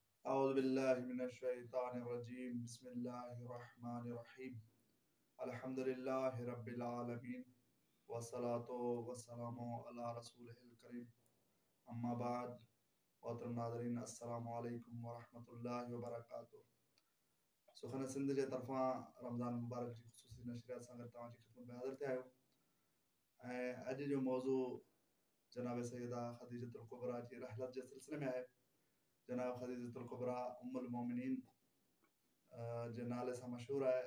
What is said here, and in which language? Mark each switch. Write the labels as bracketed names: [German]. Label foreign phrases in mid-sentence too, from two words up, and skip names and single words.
[Arabic] أعوذ بالله من الشيطان الرجيم بسم الله الرحمن الرحيم الحمد لله رب العالمين والصلاة والسلام على رسوله الكريم أما بعد [Urdu] محترم ناظرین [Arabic] السلام عليكم ورحمة الله وبركاته. [Sindhi] सुखन सिंध जे तरफ़ां रमज़ान मुबारक जी ख़ुसूसी नशरियात सां गॾु तव्हांजी ख़िदमत में हाज़िर थिया आहियूं ऐं अॼु जो मौज़ू जनाब सैयदा ख़दीजतुल कुबरा जी रहलत जे सिलसिले में आहे। जनाब ख़दीजतुल कुबरा उम्मुल मोमिनीन जे नाले सां मशहूरु आहे।